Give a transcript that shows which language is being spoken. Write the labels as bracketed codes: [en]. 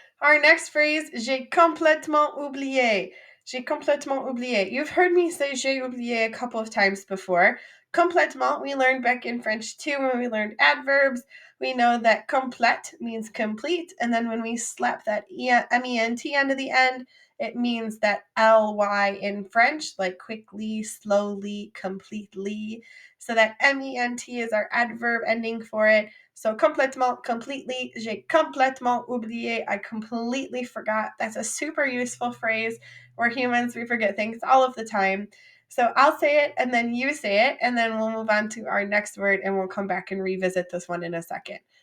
[en] Our next phrase, [fr] j'ai complètement oublié. J'ai complètement oublié. [en] You've heard me say [fr] j'ai oublié [en] a couple of times before. Complètement, we learned back in French too when we learned adverbs. We know that complete means complete, and then when we slap that ment onto the end, it means that ly in French, like quickly, slowly, completely. So that ment is our adverb ending for it. [fr] So complètement, completely, j'ai complètement oublié. [en] I completely forgot. That's a super useful phrase. We're humans, we forget things all of the time. So I'll say it and then you say it, and then we'll move on to our next word and we'll come back and revisit this one in a second.